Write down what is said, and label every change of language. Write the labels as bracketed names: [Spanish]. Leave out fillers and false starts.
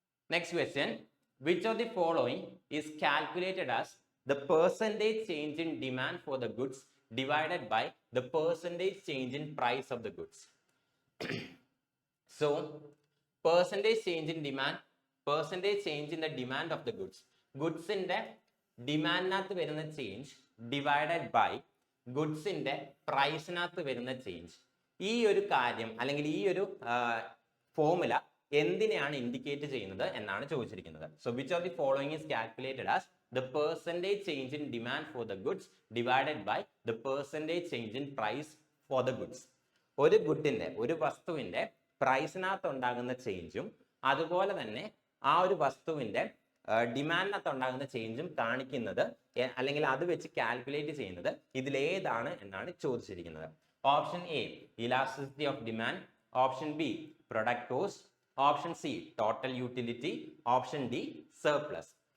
[English] Next question, which of the following is calculated as the percentage change in demand for the goods divided by the percentage change in price of the goods? So percentage change in demand, percentage change in the demand of the goods, goods in the demand [Malayalam] nathu varuna [English] change divided by goods in the price nathu varuna change. [Malayalam] ഈ ഒരു കാര്യം അല്ലെങ്കിൽ ഈ ഒരു formula എന്തിനെയാണ് indicate ചെയ്യുന്നത് എന്നാണ് ചോദിച്ചിരിക്കുന്നത്. [English] So which of the following is calculated as the percentage change in demand for the goods divided by the percentage change in price for the goods. [Malayalam] ഒരു ഗുഡിന്റെ, ഒരു വസ്തുവിന്റെ പ്രൈസിനകത്ത് ഉണ്ടാകുന്ന ചേഞ്ചും അതുപോലെ തന്നെ ആ ഒരു വസ്തുവിന്റെ ഡിമാൻഡിനകത്ത് ഉണ്ടാകുന്ന ചേഞ്ചും കാണിക്കുന്നത് അല്ലെങ്കിൽ അത് വെച്ച് കാൽക്കുലേറ്റ് ചെയ്യുന്നത് ഇതിലേതാണ് എന്നാണ് ചോദിച്ചിരിക്കുന്നത്. Option A elasticity of demand, option B product cost, option C total utility, option D surplus.